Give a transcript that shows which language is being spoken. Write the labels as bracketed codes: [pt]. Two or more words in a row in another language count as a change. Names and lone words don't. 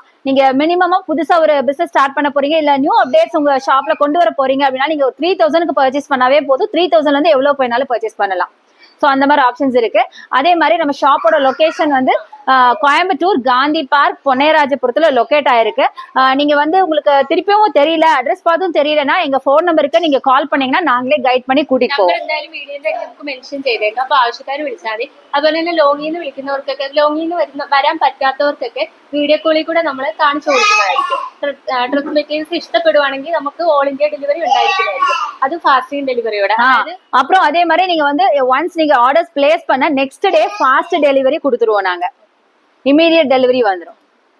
[ta] நீங்க மினிமமா புதுசா ஒரு பிசினஸ் ஸ்டார்ட் பண்ண போறீங்க, இல்ல [en] new updates [ta] உங்க ஷாப்ல கொண்டு வர போறீங்க அப்படின்னா நீங்க ஒரு 3000க்கு பர்ச்சேஸ் பண்ணாவே போதும். 3000ல இருந்து எவ்வளவு போயினாலும் பர்ச்சேஸ் பண்ணலாம். ஸோ அந்த மாதிரி ஆப்ஷன்ஸ் இருக்கு. அதே மாதிரி நம்ம ஷாப்போட லொகேஷன் வந்து கோயம்புத்தூர் காந்தி பார்க் பொன்னையராஜபுரத்துல லொகேட் ஆயிருக்கு. நீங்க வந்து உங்களுக்கு திருப்பியும் தெரியல, அட்ரஸ் பார்த்தும் தெரியலன்னா எங்க ஃபோன் நம்பருக்கு நீங்க கால் பண்ணீங்கன்னா [ml] നാങ്ങളെ ഗൈഡ് [ta] பண்ணி [ml] കൂട്ടിട്ട് പോകും. എന്തായാലും വീഡിയോന്റെ അടി നമുക്ക് മെൻഷൻ ചെയ്തേക്കാം. അപ്പൊ ആവശ്യക്കാർ വിളിച്ചാൽ മതി. അതുപോലെ തന്നെ ലോങ്ങിൽ നിന്ന് വിളിക്കുന്നവർക്കൊക്കെ, ലോങ്ങിൽ നിന്ന് വരാൻ പറ്റാത്തവർക്കൊക്കെ വീഡിയോ കോളിൽ കൂടെ നമ്മൾ കാണിച്ചു കൊടുക്കുന്നതായിരിക്കും. [en] dress materials [ml] ഇഷ്ടപ്പെടുവാണെങ്കിൽ നമുക്ക് [en] all India delivery [ml] ഉണ്ടായിരിക്കുന്നതായിരിക്കും. അത് ഫാസ്റ്റിംഗ് ഡെലിവറിയോടെ. [ta] அப்புறம் அதே மாதிரி நீங்க வந்து ஒன்ஸ் நீங்க [en] orders place [ta] பண்ண [en] next day fast delivery [ta] கொடுத்துருவோம் நாங்க. [en] immediate delivery [ta] வந்துடும்.